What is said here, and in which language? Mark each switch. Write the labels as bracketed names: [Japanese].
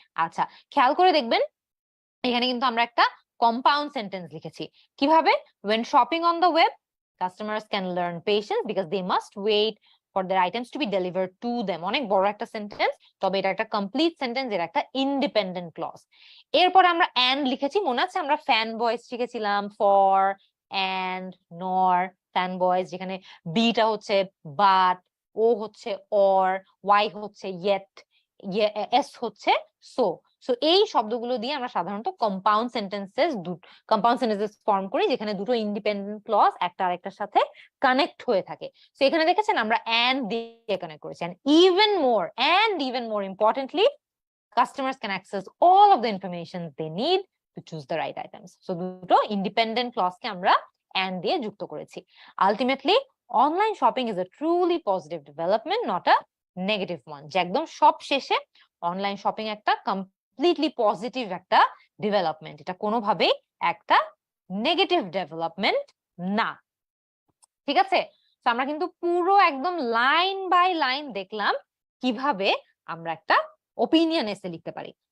[Bangla] আচ্ছা, খেয়াল করে দেখবেন এখানে কিন্তু আমরা একটা কম্পাউন্ড সেন্টেন্স লিখেছি। [English] কিভাবে? when shopping on the web customers can learn patience because they must wait for their items to be delivered to them. [Bangla] অনেক বড় একটা সেন্টেন্স, তবে এটা একটা কমপ্লিট সেন্টেন্স, এর একটা ইন্ডিপেন্ডেন্ট ক্লজ। এরপরে আমরা and লিখেছি, মনে আছে আমরা ফ্যান বয়েজ শিখেছিলাম, for and nor fan boys, যেখানে বিটা হচ্ছে বাট, ও হচ্ছে or, y হচ্ছে yet, এস হচ্ছে সো। সো এই শব্দগুলো দিয়ে আমরা সাধারণত কম্পাউন্ড সেন্টেন্সেস ফর্ম করি, যেখানে দুটো ইন্ডিপেন্ডেন্ট ক্লজ একটা আরেকটার সাথে কানেক্ট হয়ে থাকে। তো এখানে দেখেছেন আমরা and দিয়ে কানেক্ট করেছি। [English] and even more importantly, customers can access all of the information they need to choose the right items. [Bangla] So দুটো ইন্ডিপেন্ডেন্ট ক্লজকে আমরা and দিয়ে যুক্ত করেছি। [English] Ultimately, online shopping is a truly positive development, not a negative one. [Bangla] যে একদম সব শেষে online shopping একটা কমপ্লিটলি পজিটিভ একটা ডেভেলপমেন্ট, এটা কোনোভাবেই একটা নেগেটিভ ডেভেলপমেন্ট না। ঠিক আছে, তো আমরা কিন্তু পুরো একদম লাইন বাই লাইন দেখলাম কিভাবে আমরা একটা ওপিনিয়ন এসে লিখতে পারি।